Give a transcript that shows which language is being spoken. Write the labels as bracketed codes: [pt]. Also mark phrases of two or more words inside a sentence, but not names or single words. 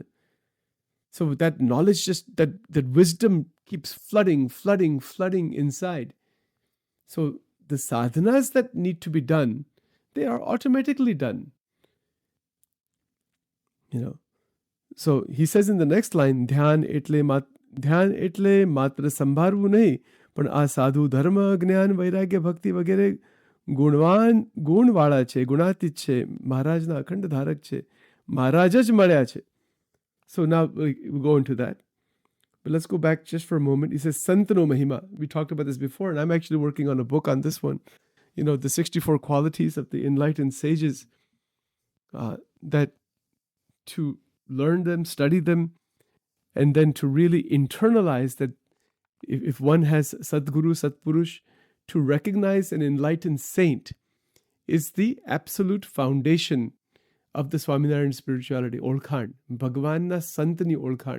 [en] So that knowledge, just that wisdom keeps flooding inside. So the sadhanas that need to be done, they are automatically done. So he says in the next line, [gu] ધ્યાન એટલે માત્ર સંભારવું નહિ, પણ આ સાધુ ધર્મ જ્ઞાન વૈરાગ્ય ભક્તિ વગેરે ગુણ વાળા છે, ગુણાતીત છે, મહારાજના અખંડ ધારક છે, મહારાજ જ મળ્યા છે. [en] So now we go into that. But let's go back just for a moment. He says, [gu] સંતનો મહિમા. [en] We talked about this before, and I'm actually working on a book on this one. The 64 qualities of the enlightened sages, that to learn them, study them, and then to really internalize that if one has Sadguru, Satpurush, to recognize an enlightened saint is the absolute foundation of the Swaminarayan spirituality, [gu] ઓળખાણ, ભગવાનના સંતની ઓળખાણ.